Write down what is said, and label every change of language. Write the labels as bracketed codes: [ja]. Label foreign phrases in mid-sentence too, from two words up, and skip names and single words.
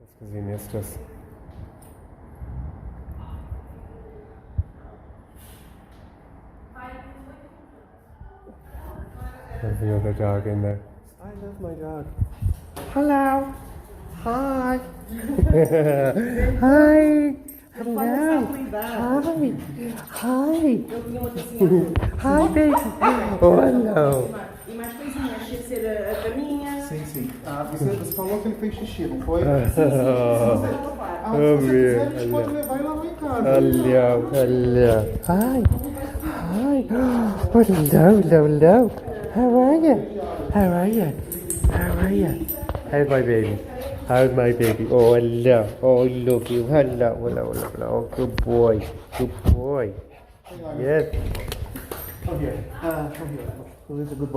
[en] because he missed us. There's another dog in there. I love my dog. Hello. Hi. Hi. Hello. Hi. Hi. Hi, baby. Oh, hello. [pt] E mais coisinhas, tinha que ser a caminha. Sim, sim. Você falou que ele fez xixi, não foi? Oh, meu. Vai lá em casa. [en] Hello. Hello. Hi. Hi. Oh, hello, hello, hello. How are you? How are you? How are you? How's my baby? How's my baby? Oh, hello. Oh, look you. Hello, hello, hello, hello. Good boy. Good boy. Yes. Come here. Come here. Who is a good boy?